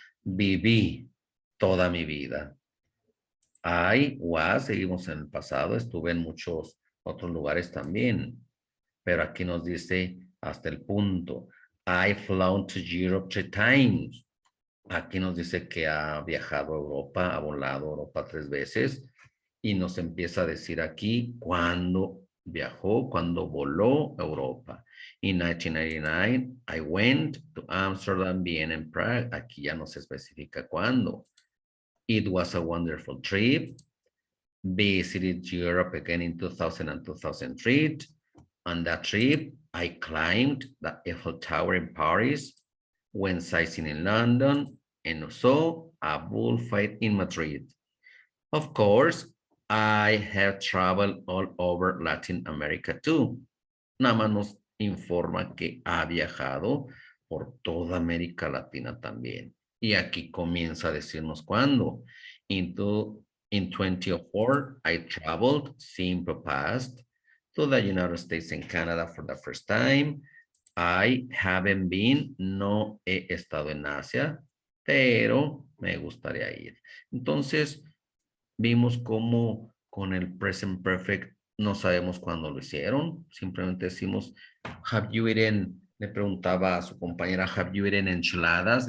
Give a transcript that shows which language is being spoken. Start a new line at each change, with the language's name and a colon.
Spanish: Viví toda mi vida.
English: I was,
Spanish: seguimos en el pasado, estuve en muchos otros lugares también, pero aquí nos dice hasta el punto.
English: I flown to Europe 3 times.
Spanish: Aquí nos dice que ha viajado a Europa, ha volado a Europa 3 veces y nos empieza a decir aquí cuándo viajó, cuándo voló a Europa.
English: In 1999, I went to Amsterdam, Vienna, and Prague.
Spanish: Aquí ya nos especifica cuándo.
English: It was a wonderful trip. Visited Europe again in 2000 and 2003. On that trip, I climbed the Eiffel Tower in Paris, went sightseeing in London, and saw a bullfight in Madrid. Of course, I have traveled all over Latin America too.
Spanish: Nada más nos informa que ha viajado por toda América Latina también. Y aquí comienza a decirnos cuándo.
English: In 2004, I traveled, simple past, to the United States and Canada for the first time. I haven't been,
Spanish: no he estado en Asia, pero me gustaría ir. Entonces, vimos cómo con el present perfect no sabemos cuándo lo hicieron. Simplemente decimos,
English: have you eaten?
Spanish: Le preguntaba a su compañera,
English: have you eaten enchiladas?